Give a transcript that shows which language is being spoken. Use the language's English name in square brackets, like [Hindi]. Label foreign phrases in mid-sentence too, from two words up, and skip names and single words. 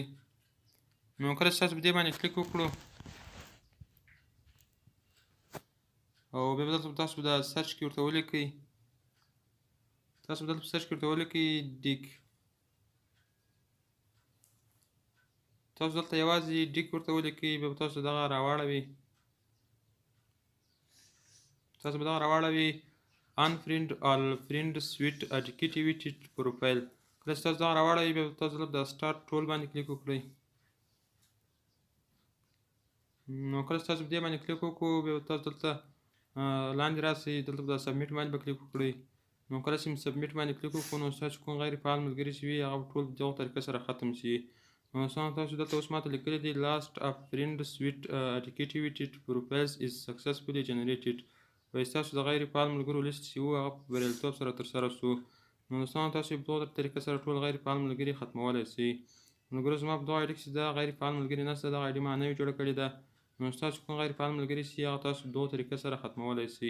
[Pashto] نو کله چې تاسو په دې باندې کلیک وکړو او بیا به دلته تاسو د سرچ کې ورته ولیکئ، تاسو به دلته په سرچ کې ورته ولیکئ ډیک. تاسو دلته یوازې ډیک ورته ولیکئ، بیا به تاسو دغه راواړوي. تاسو به دغه راواړوي [English] unfriend all friends with activated profile. [Pashto] کله چې تاسو دغه راواړوي، بیا تاسو دلته د [English] start tool [Pashto] باندې کلیک وکړئ. نو کله چې تاسو په دې باندې کلیک وکړو، بیا تاسو دلته لاندې راسئ، دلته به د سبمیټ باندې به کلیک وکړئ. نو کله چې سبمیټ باندې کلیک وکړو، نو ستاسو کوم غیر فعال ملګري چې وي هغه ټول په دغه طریقه سره ختم شي. نو تاسو دلته اوس ماته لیکلي دي [English] last of friends with activated profiles is successfully generated. [Pashto] وایي ستاسو د غیر فعال ملګرو لیست چې و هغه په بریالیتوب سره ترسره شو. نو دوستانو، تاسو په دغه طریقه سره ټول غیر فعال ملګري ختمولی شئ. ملګرو، زما په دغه آیډي کې چې دا غیر فعال ملګري نشته، دغه آیډي ما نوې جوړه کړې ده. نو ستاسو کوم غیر فعال ملګري چې هغه تاسو په دغه طریقه سره ختمولی شئ.